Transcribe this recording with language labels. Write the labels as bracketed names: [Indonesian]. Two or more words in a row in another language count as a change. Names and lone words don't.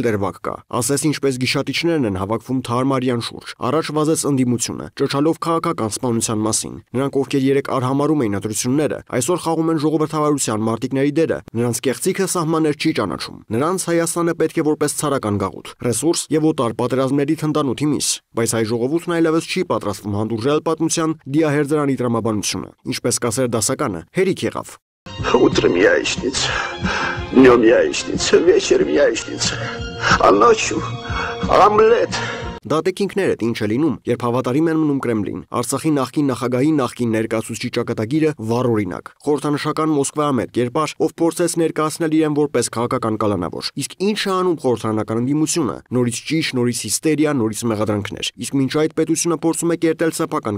[Armenian] դրվագ կա։ Ասես ինչպես գիշատիչներն են հավաքվում թարմարյան շուրջ։ Առաջ վազեց ընդդիմությունը, ճչալով քաղաքական սպանության մասին։ Նրանք, ովքեր երեք արհամարում էին ընտրությունները, այսօր խաղում են ժողովրդավարության մարտիկների դերը։ Նրանց կեղծիքը սահմաններ չի ճանաչում։ Նրանց Հայաստանը պետք է որպես ցարական գաղութ, ռեսուրս եւ օտար պատերազմների թնդանոթի միս, բայց հայ ժողովուրդն այլևս չի պատրաստվում հանդուրժել պատմության դիահերձարանի տրամաբանությունը։ Ինչպես կասեր դասականը, հերիք եղավ։ [Russian] Утром яичница, днем яичница, вечером яичница, а ночью омлет. [Armenian] Դատեկինքներդ ինչ է լինում, երբ հավատարիմ են մնում Կրեմլին։ Արցախի նախկին նախագահի նախկին ներկայացուցիչ ճակատագիրը վառօրինակ։ Խորհրդանշական Մոսկվայամետ կերպար, ով փորձեց ներկայացնել իրեն որպես քաղաքական կալանավոր։ Իսկ ինչ է անում խորհրդարանական ընդդիմությունը։ Նորից ճիշտ, նորից հիստերիա, նորից մեղադրանքներ։ Իսկ մինչ այդ պետությունը փորձում է կերտել սեփական